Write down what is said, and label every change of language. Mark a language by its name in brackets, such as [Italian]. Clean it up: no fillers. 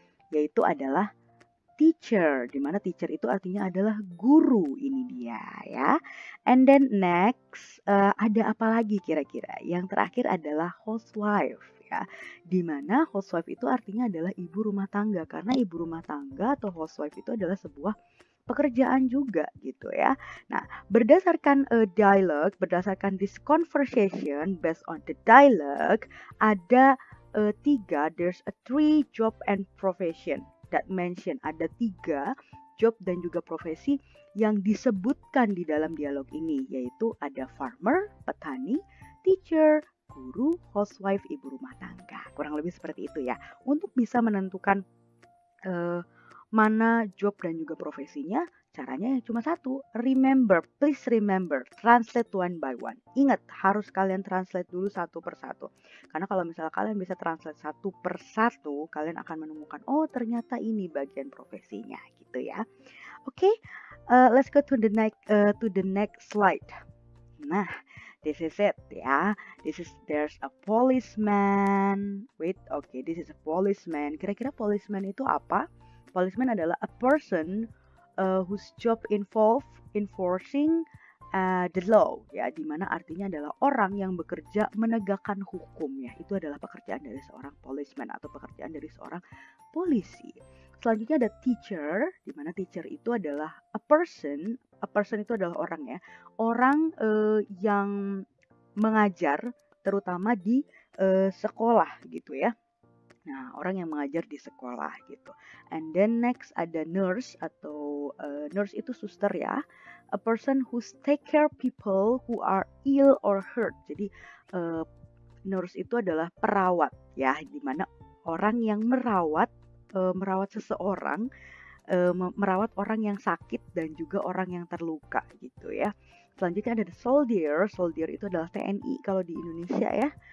[Indonesian] Yaitu adalah teacher, di mana teacher itu artinya adalah guru, ini dia ya. [English] And then next, [Indonesian] ada apa lagi kira-kira? Yang terakhir adalah housewife ya, di mana housewife itu artinya adalah ibu rumah tangga, karena ibu rumah tangga atau housewife itu adalah sebuah pekerjaan juga gitu ya. Nah, berdasarkan dialogue, berdasarkan [English] this conversation based on the dialogue, ada there's a 3 job and profession that mention. [Indonesian] Ada 3 job dan juga profesi yang disebutkan di dalam dialog ini, yaitu ada farmer, petani, teacher, guru, housewife, ibu rumah tangga. Kurang lebih seperti itu ya. Untuk bisa menentukan mana job dan juga profesinya, Caranya cuma satu, [English] remember, please remember, translate one by one. [Indonesian] Ingat, harus kalian translate dulu satu persatu. Karena kalau misalnya kalian bisa translate satu persatu, kalian akan menemukan, oh ternyata ini bagian profesinya, gitu ya. [English] Oke, let's go to the next slide. Nah, this is it ya. There's a policeman. Wait, okay, this is a policeman. [Indonesian] Kira-kira policeman itu apa? Policeman adalah [English] a person whose job involve enforcing the law, [Indonesian] ya, dimana artinya adalah orang yang bekerja menegakkan hukum, ya. Itu adalah pekerjaan dari seorang policeman atau pekerjaan dari seorang polisi. Selanjutnya ada teacher, dimana teacher itu adalah [English] a person [Indonesian] itu adalah orang, ya, orang yang mengajar, terutama di sekolah gitu ya. Nah, orang yang mengajar di sekolah gitu. [English] And then next [Indonesian] ada nurse atau nurse itu suster ya. [English] A person who take care people who are ill or hurt. [Indonesian] Jadi nurse itu adalah perawat ya, di mana orang yang merawat seseorang, merawat orang yang sakit dan juga orang yang terluka gitu ya. Selanjutnya ada the soldier. Soldier itu adalah TNI kalau di Indonesia ya.